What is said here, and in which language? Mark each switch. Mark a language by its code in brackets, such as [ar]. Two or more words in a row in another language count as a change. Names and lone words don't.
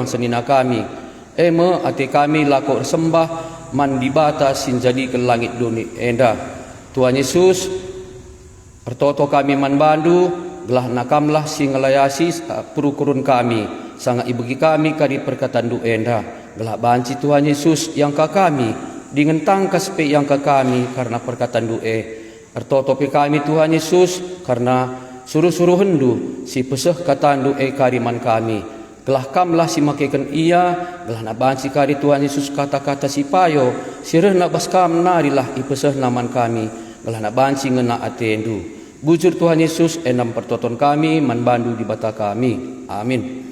[btx] senina kami eme ate kami lako sembah man di bata sin jadi ke langit doni enda Tuhan Yesus pertoto kami manbandu gelah nakamlah sing ngelayasi purukurun kami sangat ibegi kami kadi perkataan du enda gelah banci Tuhan Yesus yang ka kami dingentang kaspe yang ka kami karena perkataan du pertotopi kami Tuhan Yesus karena suruh-suruh hendu si peseh kataan du kariman kami gelah kamlah si makeken ia gelah na banci kadi Tuhan Yesus kata-kata si payo sireh na baskam narilah ipeseh naman kami gelah na banci ngena atendu bujur Tuhan Yesus enam pertoton kami manbandu di bata kami amin.